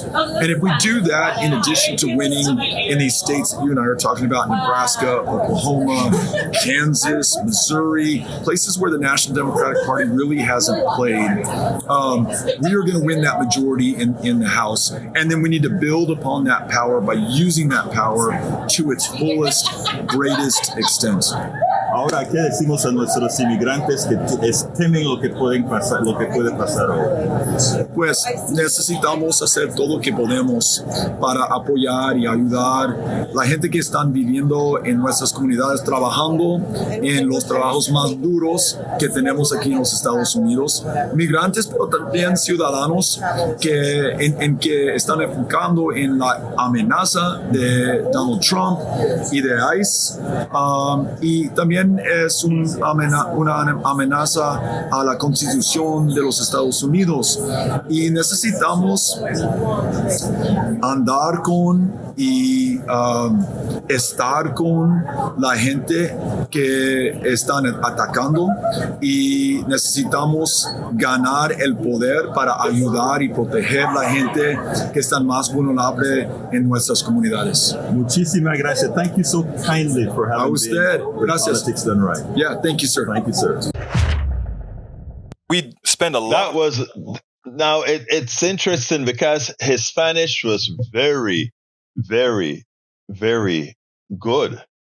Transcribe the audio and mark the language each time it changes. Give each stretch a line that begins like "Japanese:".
English: And if we do that, in addition to winning in these states that you and I are talking about, Nebraska, Oklahoma, Kansas, Missouri, places where the National Democratic Party really hasn't played, we are going to win that majority in the House. And then we need to build upon that power by using that power to its fullest, greatest extent.
Spanish: Ahora, ¿qué decimos a nuestros inmigrantes que temen lo que puede pasar hoy? Pues necesitamos hacer todo lo que podemos para apoyar y ayudar la gente que están viviendo en nuestras comunidades, trabajando en los trabajos más duros que tenemos aquí en los Estados Unidos. Migrantes, pero también ciudadanos que están enfocando en la amenaza de Donald Trump y de ICE. Y también es una amenaza a la Constitución de los Estados Unidos, y necesitamos andar con y estar con la gente que están atacando, y necesitamos ganar el poder para ayudar y proteger a la gente que están más vulnerable en nuestras comunidades. Muchísimas gracias.
English: Thank you so kindly for having me. Gracias. Politics Done Right. Yeah, thank you, sir. Thank you, sir. We spend a lot. Now it's interesting because his Spanish was very, very, very good.